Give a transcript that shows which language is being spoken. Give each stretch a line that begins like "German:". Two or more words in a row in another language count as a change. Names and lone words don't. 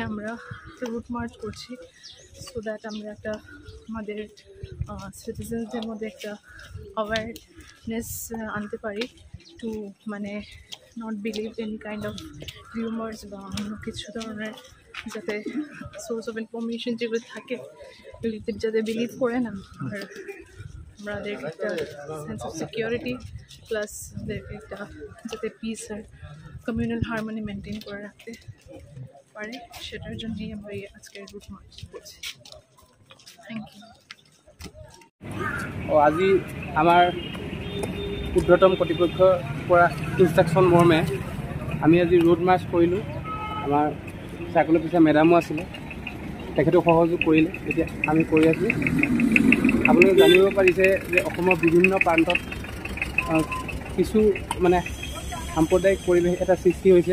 Bangla: আমরা একটা
English: route march
Bangla: করছি,
English: so that
Bangla: আমরা একটা আমাদের সিটিজেন্সদের মধ্যে একটা অ্যাওয়ারনেস আনতে পারি টু মানে
English: not believe any kind of rumours
Bangla: বা অন্য কিছু ধরনের, যাতে
English: source of information
Bangla: যেগুলো থাকে এগুলিতে যাতে বিলিভ করে না। আর আমাদের একটা
English: sense of security plus
Bangla: ওদেরকে একটা যাতে পিস আর
English: communal harmony maintain
Bangla: করে রাখতে পারে, সেটার জন্যই আমরা আজকের
English: route march
Bangla: করছি।
English: thank you.
Assamese: আজি আমাৰ ঊৰ্ধ্বতম কৰ্তৃপক্ষৰ পৰা ইনষ্ট্ৰাকশ্যন মৰ্মে আমি আজি
English: road march
Assamese: কৰিলোঁ। আমাৰ
English: circle officer
Assamese: মেডামো আছিলে, তেখেতেও সহযোগ কৰিলে। এতিয়া আমি কৰি আছোঁ। আপোনালোকে জানিব পাৰিছে যে অসমৰ বিভিন্ন প্ৰান্তত কিছু মানে সাম্প্ৰদায়িক পৰিৱেশ এটা সৃষ্টি হৈছে।